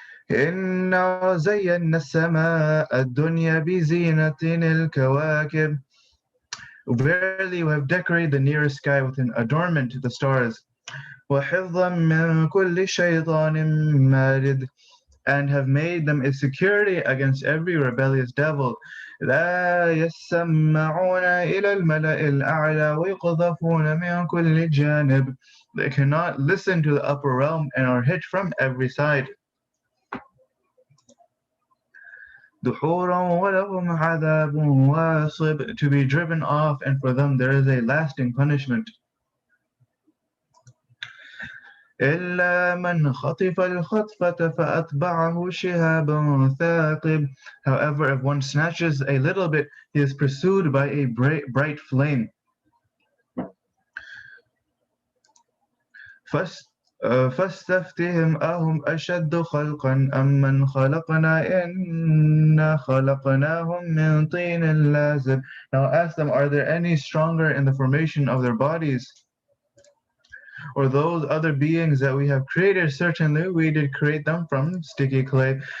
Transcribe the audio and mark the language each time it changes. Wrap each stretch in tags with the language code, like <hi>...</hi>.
<ar>إِنَّا زَيَّنَّا السَّمَاءَ الدُّنْيَا بِزِينَةٍ الْكَوَاكِبِ.</ar> <en>Verily we have decorated the nearest sky with an adornment to the stars.</en> <ar>وَحِفْظًا مِّن كُلِّ شَيْطَانٍ مَارِدٍ.</ar> <en>And have made them a security against every rebellious devil.</en> <ar>لا يسمعون إلى الملأ الأعلى ويقذفون من كل جانب.</ar> <en>They cannot listen to the upper realm and are hit from every side.</en> <ar>دحورا ولهم عذاب واصب.</ar> <en>To be driven off, and for them there is a lasting punishment.</en> <ar>إلا من خطف الخطفة فأتبعه شهاب ثاقب.</ar> <en>However, if one snatches a little bit, he is pursued by a bright flame.</en> <ar>فاستفتهم أهم أشد خلقا أم من خلقنا إنا خلقناهم من طين لازب.</ar> <en>Now ask them, are there any stronger in the formation of their bodies, or those other beings that we have created? Certainly we did create them from sticky clay.</en>